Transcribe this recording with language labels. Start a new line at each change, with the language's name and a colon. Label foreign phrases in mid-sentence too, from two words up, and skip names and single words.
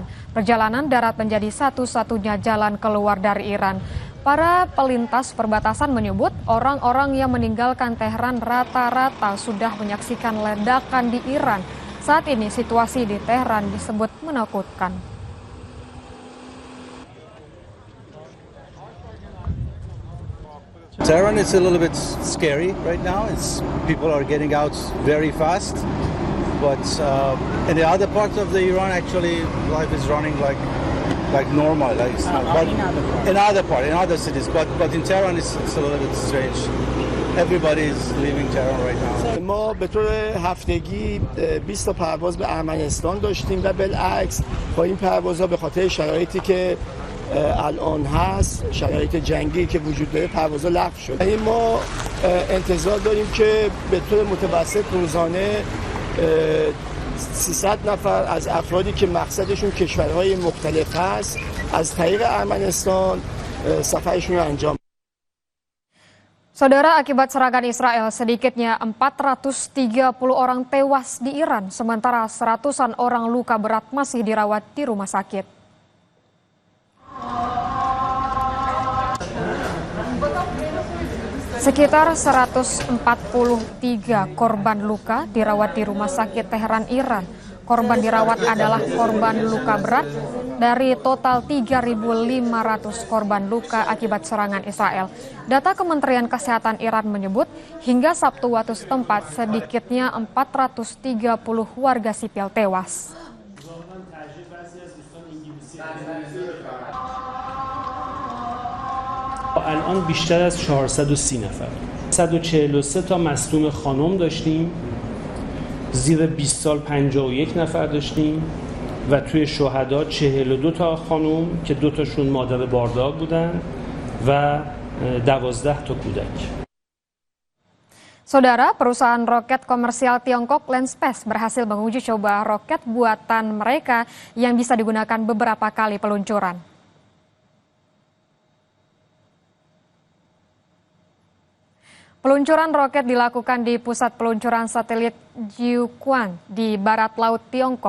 Indonesian: Perjalanan darat menjadi satu-satunya jalan keluar dari Iran. Para pelintas perbatasan menyebut orang-orang yang meninggalkan Teheran rata-rata sudah menyaksikan ledakan di Iran. Saat ini situasi di Teheran disebut menakutkan.
English: Tehran is a little bit scary right now. People are getting out very fast, but in the other parts of the Iran, actually, life is running like normal. Like but in other cities, but in Tehran, it's a little bit strange. Everybody is leaving Tehran right now.
Persian: ما به طور هفتگی 20 تا پرواز به ارمنستان داشتیم و بالعکس با این پروازها به خاطر شرایطی که الان هست، شرایط جنگی که وجود داره، پروازها لغو شد. یعنی ما انتظار داریم که به طور متوسط روزانه 300 نفر از افرادی که مقصدشون کشورهای مختلف هست از طریق ارمنستان سفرشون رو انجام.
Indonesian: Saudara, akibat serangan Israel, sedikitnya 430 orang tewas di Iran, sementara seratusan orang luka berat masih dirawat di rumah sakit. Sekitar 143 korban luka dirawat di rumah sakit Teheran, Iran. Korban dirawat adalah korban luka berat dari total 3.500 korban luka akibat serangan Israel. Data Kementerian Kesehatan Iran menyebut hingga Sabtu waktu setempat sedikitnya 430 warga sipil tewas.
Persian: الان بیشتر از 430 نفر 143 تا مصدوم خانم داشتیم، زیر 20 سال 51 نفر داشتیم و توی شهدا 42 تا خانم که 2 تاشون مادر باردار بودن و 12 تا کودک.
Indonesian: Saudara, perusahaan roket komersial Tiongkok Landspace berhasil menguji coba roket buatan mereka yang bisa digunakan beberapa kali peluncuran. Peluncuran roket dilakukan di pusat peluncuran satelit Jiuquan di barat laut Tiongkok.